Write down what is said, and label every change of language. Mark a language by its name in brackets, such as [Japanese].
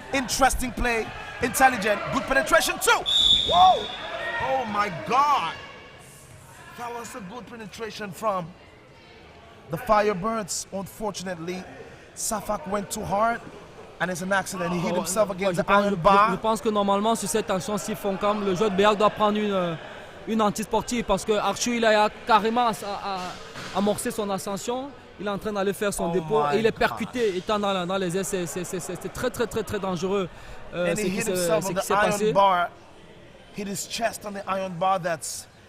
[English] Interesting play, intelligent, good penetration too. Whoa! Oh my God! That was a good penetration from the Firebirds. Unfortunately, Safak went too hard. And it's an accident. He hit himself against the iron bar. [French] Je pense que normalement sur cette action, si Foncam, le joueur de BEAC doit prendre une anti-sportive parce que Arthur il a carrément amorcé son ascension. Il est en train d'aller faire son dépôt et il est percuté étant dans les airs. C'est très dangereux ce qui s'est passé. [English] Bar, hit his chest on the iron bar. That's.